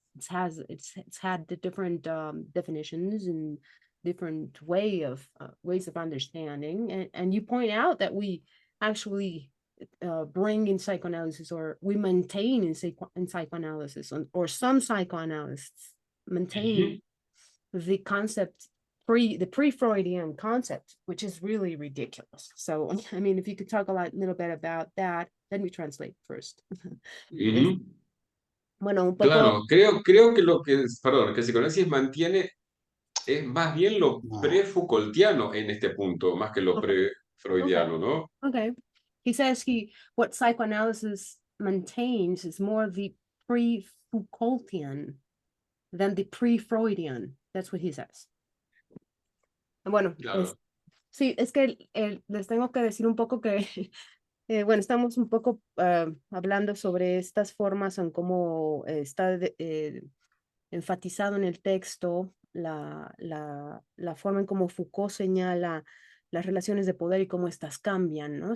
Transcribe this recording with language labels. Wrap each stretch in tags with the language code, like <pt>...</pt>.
<en>It's had the different definitions and different ways of understanding, and you point out that we actually bring in psychoanalysis, or we maintain in psychoanalysis, or some psychoanalysts maintain the concept the pre-Freudian concept, which is really ridiculous. So, I mean, if you could talk little bit about that, let me translate first.</en> <es>Bueno, un poco. Claro, creo que perdón, que el psicoanálisis mantiene es más bien lo pre-Foucaultiano en este punto, más que lo pre-freudiano, ¿no?</es> <en>Okay. He says what psychoanalysis maintains is more the pre-Foucaultian than the pre-Freudian. That's what he says.</en> <es>Bueno, Claro. sí, es que les tengo que decir un poco que, bueno, estamos un poco hablando sobre estas formas en cómo está enfatizado en el texto la forma en cómo Foucault señala las relaciones de poder y cómo éstas cambian, ¿no?</es>